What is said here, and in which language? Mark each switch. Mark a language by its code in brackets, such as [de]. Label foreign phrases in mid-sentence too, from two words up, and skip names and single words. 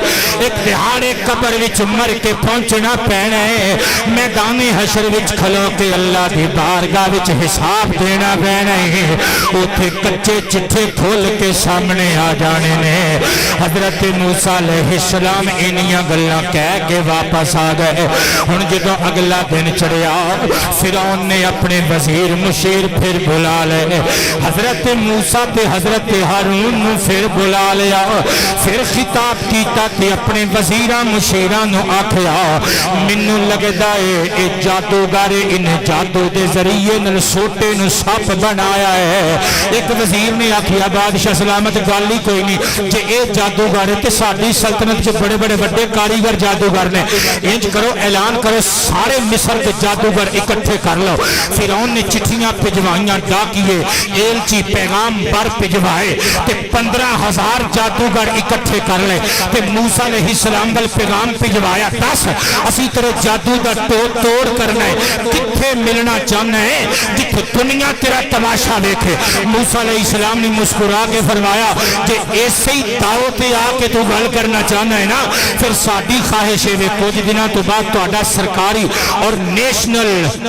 [pa] ایک دہاڑے قبر وچ مر کے پہنچنا پینا ہے میدان حشر وچ کھلو کے اللہ دی بارگاہ وچ حساب دینا پینا ہے اوتھے کچے چٹھے کھول کے سامنے آ جانے نے حضرت موسیٰ علیہ السلام انہیاں گلاں کہہ کے واپس آ گئے ہن جدوں اگلا دن چڑھیا فرعون نے اپنے وزیر مشیر پھر بلا لے حضرت موسیٰ تے حضرت ہارون نو پھر بلا لیا پھر خطاب کیتا تے اپنے وزیراں مشیراں نو آکھیا مینوں لگدا اے جادوگر ان جادو دے ذریعے نال سوٹے نو سپ بنایا ہے ایک وزیر نے آکھیا بادشاہ سلامت گل ہی کوئی نہیں جے اے جادوگر تے ساڈی سلطنت وچ بڑے بڑے وڈے کاریگر جادوگر نے انج کرو اعلان کرو سارے مصر کے جادوگر اکٹھے کر لو فرعون نے چٹھیاں بھجوائیاں ڈاکیے ایلچی پیغام بر بھجوائے تے 15,000 جادوگر اکٹھے کر لے تے موسیٰ علیہ السلام ول پیغام بھجوایا دس اسی تیرے جادو دا توڑ کرنا ہے کتھے ملنا چاہنا ہے جتھے دنیا تیرا تماشا دیکھے موسیٰ علیہ السلام نے مسکرا کے فرمایا کہ ایسے ہی داؤ تے آ کے تو گل کرنا چاہنا ہے نا پھر ساڈی خواہش ہے کچھ دنوں تو بعد تہاڈا سرکاری اور نیشنل